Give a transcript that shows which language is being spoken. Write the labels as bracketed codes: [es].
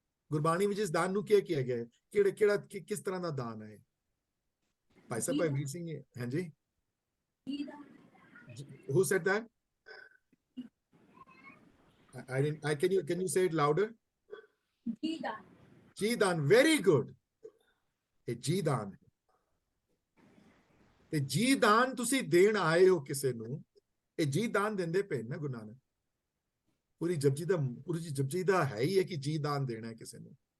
[pa] ਗੁਰਬਾਣੀ ਵਿੱਚ ਇਸ ਦਾਨ ਨੂੰ ਕੀ ਕਿਹਾ ਗਿਆ ਹੈ? ਕਿਸ ਤਰ੍ਹਾਂ ਦਾ ਦਾਨ ਹੈ? ਭਾਈ ਸਾਹਿਬ ਭਾਈ ਵੀਰ ਸਿੰਘ, ਹਾਂਜੀ, [en] who said that? I didn't, can you say it louder? [pa] ਜੀ ਦਾਨ, [en] very good. [pa] ਇਹ ਜੀ ਦਾਨ ਹੈ। ਤੇ ਜੀ ਦਾਨ ਤੁਸੀਂ ਦੇਣ ਆਏ ਹੋ ਕਿਸੇ ਨੂੰ, ਇਹ ਜੀ ਦਾਨ ਦਿੰਦੇ ਪਏ ਨਾ ਗੁਰੂ ਨਾਨਕ। ਪੂਰੀ ਜਪਜੀ ਦਾ ਹੈ ਹੀ ਹੈ ਕਿ ਜੀ ਦਾਨ ਦੇਣਾ ਹੈ ਕਿਸੇ ਨੂੰ।